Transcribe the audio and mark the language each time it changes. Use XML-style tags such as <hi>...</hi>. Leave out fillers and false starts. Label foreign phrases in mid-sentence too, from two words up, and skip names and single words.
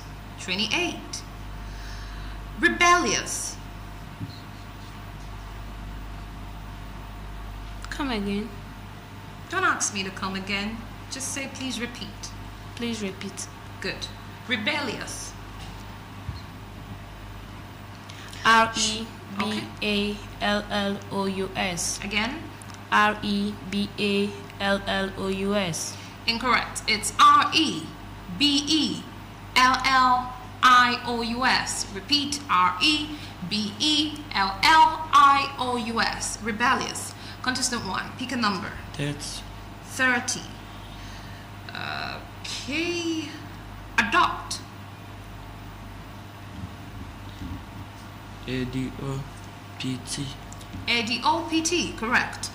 <en>28. Rebellious. Come again. Don't ask me to come again. Just say please repeat. Please repeat. Good. Rebellious. R-E-B-A-L-L-O-U-S. Again? R-E-B-A-L-L-O-U-S. Incorrect. It's R-E-B-E-L-L-I-O-U-S. Repeat. R-E-B-E-L-L-I-O-U-S. Rebellious. Contestant 1, pick a number. 30. 30. Okay. Adopt. A-D-O-P-T. A-D-O-P-T, correct.</en>